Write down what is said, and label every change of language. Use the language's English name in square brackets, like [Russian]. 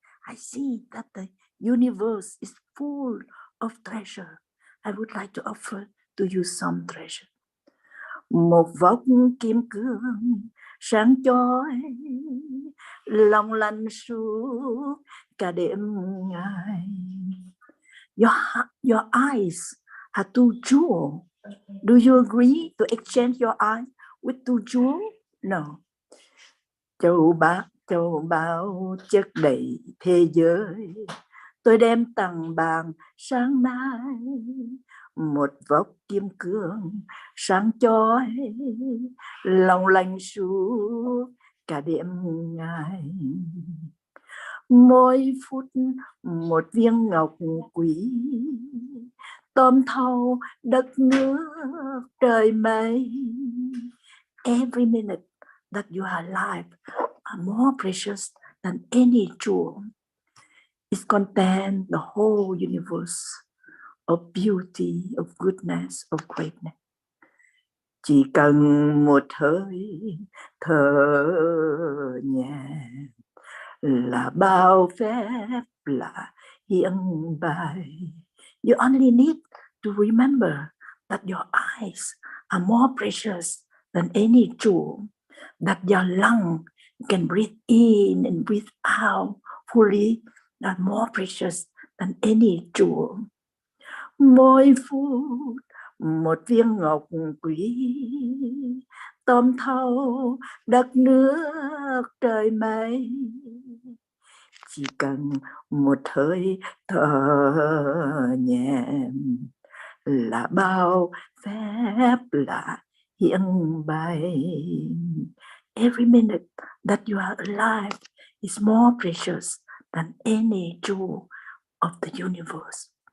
[English] I see that the universe is full of treasure. I would like to offer to you some treasure. [Vietnamese] Một vóc kim cương sáng chói, long lanh suốt cả đêm ngày. [English] Your eyes are two jewels. Do you agree to exchange your eyes with two jewels? No. [Vietnamese] Châu báu chất đầy thế giới, tôi đem tặng bạn sáng nay. Một vóc kim cương sáng chói, long lanh suốt cả đêm ngày. Mỗi phút một viên ngọc quý, tôm thâu đất nước trời mây. [English] Every minute that you are alive are more precious than any jewel. It contains the whole universe of beauty, of goodness, of greatness. [Vietnamese] Chỉ cần một hơi thở nhẹ là bao phép là hiện bày. [English] You only need to remember that your eyes are more precious than any jewel, that your lungs can breathe in and breathe out fully, are more precious than any jewel. [Vietnamese] Mỗi phút một viên ngọc quý, tôm thâu đất nước trời mây. Chỉ cần một hơi thở nhẹ là bao phép là hiện bày. [English] Every minute that you are alive is more precious than any jewel of the universe.